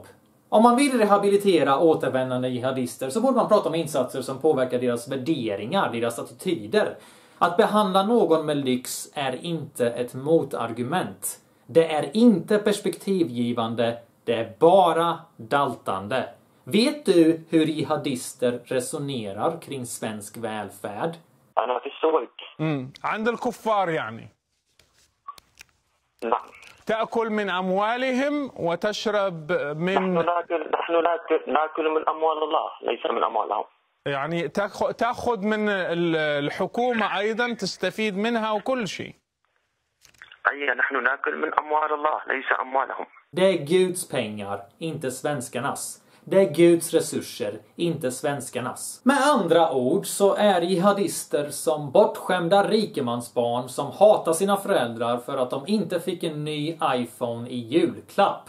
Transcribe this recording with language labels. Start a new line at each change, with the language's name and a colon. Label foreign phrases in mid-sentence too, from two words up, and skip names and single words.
Swedish: Om man vill rehabilitera återvändande jihadister så borde man prata om insatser som påverkar deras värderingar, deras attityder. Att behandla någon med lyx är inte ett motargument. Det är inte perspektivgivande. Det är bara daltande. Vet du hur jihadister resonerar kring svensk välfärd?
Arabic: أنا في السوق. عند الكفار يعني. نعم. تأكل من أموالهم وتشرب من نحن ناكل من أموال الله ليس من أموالهم. يعني تأخذ من الحكومة أيضا تستفيد منها وكل شيء. أي نحن ناكل من أموال الله ليس أموالهم.
Swedish: Det är Guds pengar, inte svenskarnas. Det är Guds resurser, inte svenskarnas. Med andra ord så är jihadister som bortskämda rikemansbarn som hatar sina föräldrar för att de inte fick en ny iPhone i julklapp.